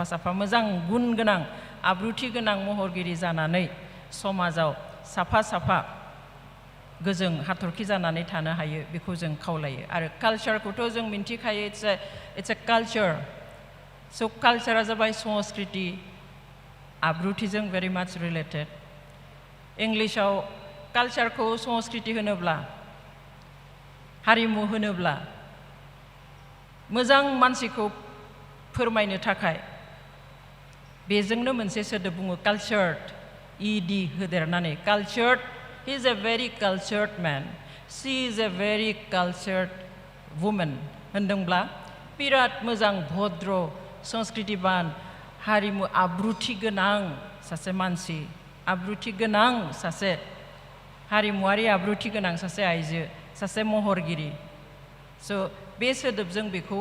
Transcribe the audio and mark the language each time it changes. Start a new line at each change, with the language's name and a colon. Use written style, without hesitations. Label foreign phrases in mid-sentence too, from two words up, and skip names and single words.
Bodo: साफा मोजां गुन गोनां आब्रुथि गोनां महरगिरि जानानै समाजाव साफा साफा गोजों हाथरखि जानानै थानो हायो बेखौ जों खावलायो आरो कालचारखौथ' जों मिन्थिखायो
English: It's a culture
Bodo: स' कालचारा जाबाय संस्कृति आब्रुथिजों
English: very much related
Bodo: इंलिशाव कालचारखौ संस्कृति होनोब्ला हारिमु होनोब्ला मोजां मानसिखौ फोरमायनो थाखाय बेजोंनो मोनसे सोदोब बुङो कालचार्ड इडि होदेरनानै कालचार्ड
English: he is a very cultured man she is a very cultured woman
Bodo: होनदोंब्ला बिराद मोजां भद्र संस्कृतिबान हारिमु आब्रुथि गोनां सासे मानसि आब्रुथि गोनां सासे हारिमुआरि आब्रुथि गोनां सासे आइजो सासे महरगिरि स' बे सोदोबजों बेखौ